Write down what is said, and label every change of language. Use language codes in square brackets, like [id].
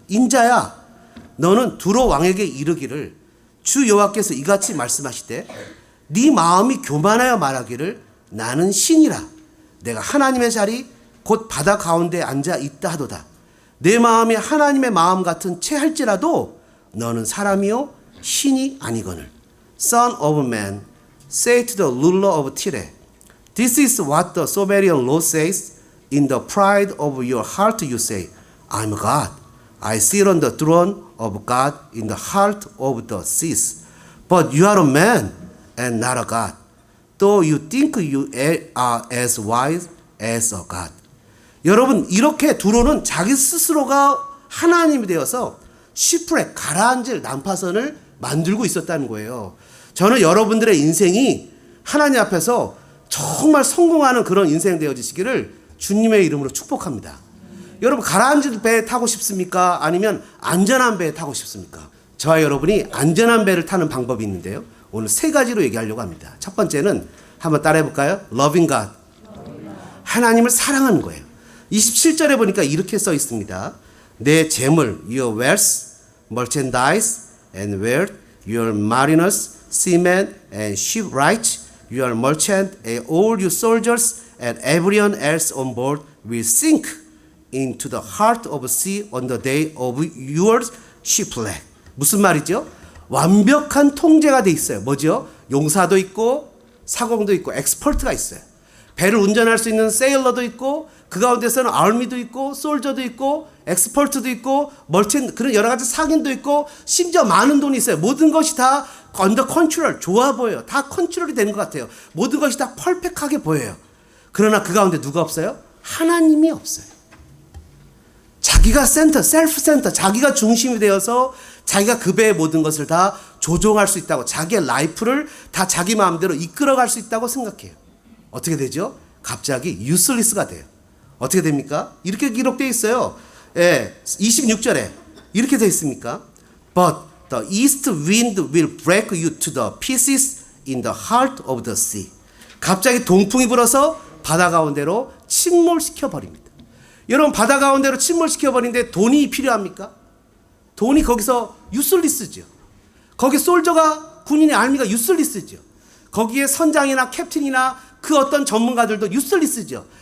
[ko] 인자야, 너는 두로 왕에게 이르기를 주 여호와께서 이같이 말씀하시되 네 마음이 교만하여 말하기를 나는 신이라. 내가 하나님의 자리 곧 바다 가운데 앉아 있다 하도다. 내 마음이 하나님의 마음 같은 채 할지라도 너는 사람이요 신이 아니거늘. [en] Son of man, say to the ruler of Tyre, this is what the sovereign Lord says. In the pride of your heart you say, I'm God. I sit on the throne of God in the heart of the seas. But you are a man and not a God. Though you think you are as wise as a God. [ko] 여러분, 이렇게 두로는 자기 스스로가 하나님이 되어서 시프렉, 가라앉을 난파선을 만들고 있었다는 거예요. 저는 여러분들의 인생이 하나님 앞에서 정말 성공하는 그런 인생 되어지시기를 주님의 이름으로 축복합니다. 여러분, 가라앉을 배에 타고 싶습니까? 아니면 안전한 배에 타고 싶습니까? 저와 여러분이 안전한 배를 타는 방법이 있는데요. 오늘 3가지로 얘기하려고 합니다. 첫 번째는 한번 따라해 볼까요? [en] Loving God. [ko] 하나님을 사랑하는 거예요. 27절에 보니까 이렇게 써 있습니다. 내 재물, [en] your wealth, merchandise and wealth, your mariners, seamen and shipwrights, your merchant and all you soldiers and everyone else on board will sink into the heart of sea on the day of your shipwreck. [ko] 무슨 말이죠? 완벽한 통제가 돼 있어요. 뭐죠? 용사도 있고 사공도 있고 엑스퍼트가 있어요. 배를 운전할 수 있는 세일러도 있고 그 가운데서는 아울미도 있고 솔저도 있고 엑스퍼트도 있고 그런 여러 가지 상인도 있고 심지어 많은 돈이 있어요. 모든 것이 다 언더 컨트롤, 좋아 보여요. 다 컨트롤이 되는 것 같아요. 모든 것이 다 퍼펙트하게 보여요. 그러나 그 가운데 누가 없어요? 하나님이 없어요. 자기가 셀프 센터, 자기가 중심이 되어서 자기가 그 배의 모든 것을 다 조종할 수 있다고, 자기의 라이프를 다 자기 마음대로 이끌어갈 수 있다고 생각해요. 어떻게 되죠? 갑자기 유슬리스가 돼요. 어떻게 됩니까? 이렇게 기록되어 있어요. 26절에 이렇게 되어 있습니까? [en] But the east wind will break you to the pieces in the heart of the sea. [ko] 갑자기 동풍이 불어서 바다 가운데로 침몰시켜 버립니다. 여러분, 바다 가운데로 침몰시켜 버리는데 돈이 필요합니까? 돈이 거기서 유슬리스죠. 거기 솔저가, 군인의 알미가 유슬리스죠. 거기에 선장이나 캡틴이나 그 어떤 전문가들도 유슬리스죠.